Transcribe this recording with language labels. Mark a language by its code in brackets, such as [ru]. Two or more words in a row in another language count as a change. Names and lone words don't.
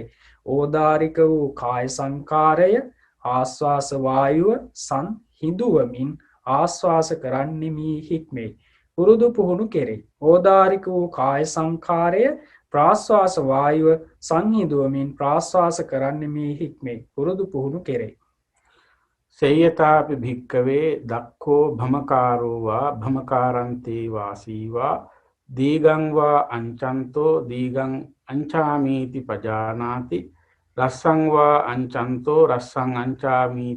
[si] ඕදාරික වූ කාය සංකාරය ආස්වාස වායුව සංහිඳුවමින් ආස්වාස කරන්නෙමි හික්මේ. පුරුදු පුහුණු කෙරේ. ඕදාරික වූ කාය සංකාරය ප්‍රාස්වාස වායුව සංහිඳුවමින් ප්‍රාස්වාස කරන්නෙමි හික්මේ. පුරුදු පුහුණු කෙරේ. [pi] සේයතාපි භික්කවේ දක්ඛෝ භමකාරෝ වා භමකාරන්තේ වාසීවා දීගං වා අංචන්තෝ දීගං අංචාමීති පජානාති රස්සං වා අංචන්තෝ රස්සං